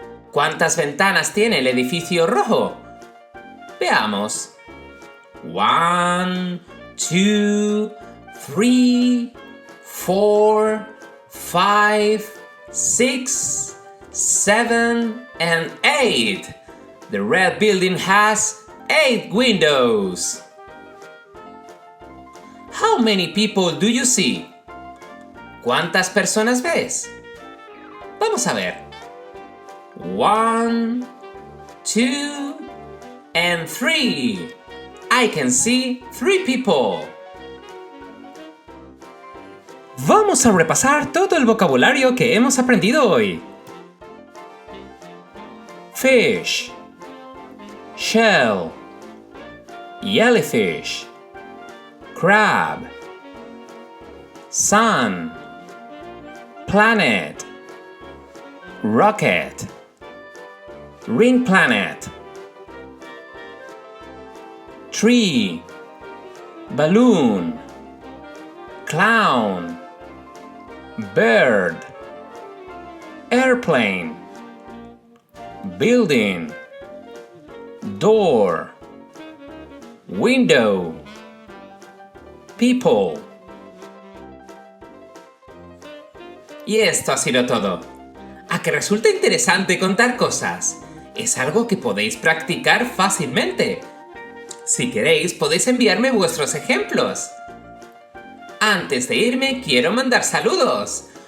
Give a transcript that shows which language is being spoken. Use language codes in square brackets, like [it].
[es] ¿Cuántas ventanas tiene el edificio rojo? Veamos. [en] 1, 2, 3, 4, 5, 6, 7, and 8. The red building has 8 windows. How many people do you see? [es] ¿Cuántas personas ves? Vamos a ver. 1, 2, and 3. [en] I can see 3 people. [es] Vamos a repasar todo el vocabulario que hemos aprendido hoy. [en] Fish, shell, jellyfish, crab, sun, planet, rocket, ring planet, tree, balloon, clown, bird, airplane, building, door, window, people. [es] Y esto ha sido todo. ¿A que resulta interesante contar cosas? Es algo que podéis practicar fácilmente. Si queréis, podéis enviarme vuestros ejemplos. Antes de irme, quiero mandar saludos.